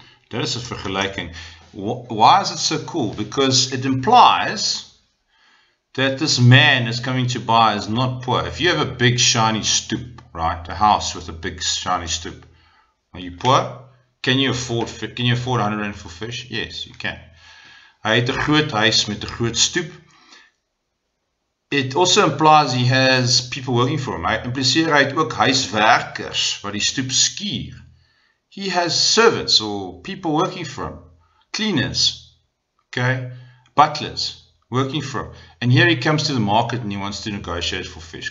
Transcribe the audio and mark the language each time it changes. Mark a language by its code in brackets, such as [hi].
[en] That is a vergelijking. Why is it so cool? Because it implies that this man is coming to buy is not poor. If you have a big shiny stoop, right, a house with a big shiny stoop, are you poor? Can you afford 100 rand for fish? Yes, you can. [af] Hy het 'n groot huis met 'n groot stoep. [en] It also implies he has people working for him. [af] Hy impliseer hy het ook huiswerkers wat die stoep skuur. [en] He has servants or people working for him, cleaners, okay, butlers working for him. And here he comes to the market and he wants to negotiate for fish.